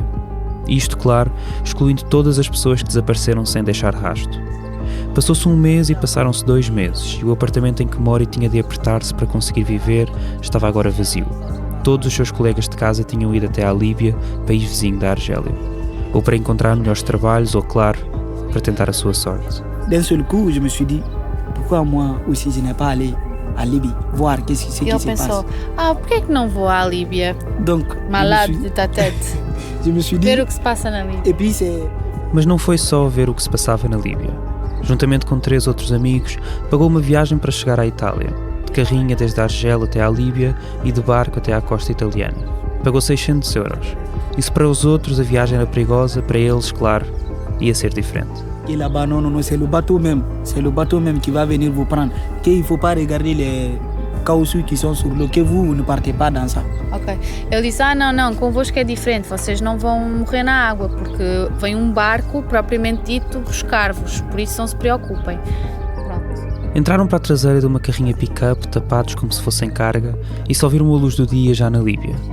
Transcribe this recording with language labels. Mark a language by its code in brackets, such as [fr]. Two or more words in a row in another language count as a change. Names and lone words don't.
[pt] Isto, claro, excluindo todas as pessoas que desapareceram sem deixar rasto. Passou-se 1 mês e passaram-se 2 meses, e o apartamento em que Mori tinha de apertar-se para conseguir viver estava agora vazio. Todos os seus colegas de casa tinham ido até à Líbia, país vizinho da Argélia. Ou para encontrar melhores trabalhos, ou, claro, para tentar a sua sorte. [fr] D'un seul coup, je me suis dit, pourquoi moi aussi je n'ai pas allé à Libye, voir qu'est-ce qui [pt] E ele se pensou, [fr] passe. [pt] por que é que não vou à Líbia? [fr] Donc, Malade de tatete. je me suis dit, [pt] Ver o que se passa na Líbia. [fr] et puis c'est... [pt] Mas não foi só ver o que se passava na Líbia. Juntamente com 3 outros amigos, pagou uma viagem para chegar à Itália, de carrinha desde a Argel até à Líbia e de barco até à costa italiana. Pagou 600 euros. E se para os outros a viagem era perigosa, para eles, claro, ia ser diferente. [fr] Et là-bas, non, non, non, c'est le bateau même. C'est le bateau même qui va venir vous prendre. Qu'il ne faut pas regarder les caoutchoucs qui sont sur l'eau, que vous ne partez pas dans ça. Ok. [pt] Ele disse, não, convosco é diferente, vocês não vão morrer na água, porque vem um barco, propriamente dito, buscar-vos, por isso não se preocupem. Pronto. Entraram para a traseira de uma carrinha pick-up, tapados como se fossem carga, e só viram a luz do dia já na Líbia.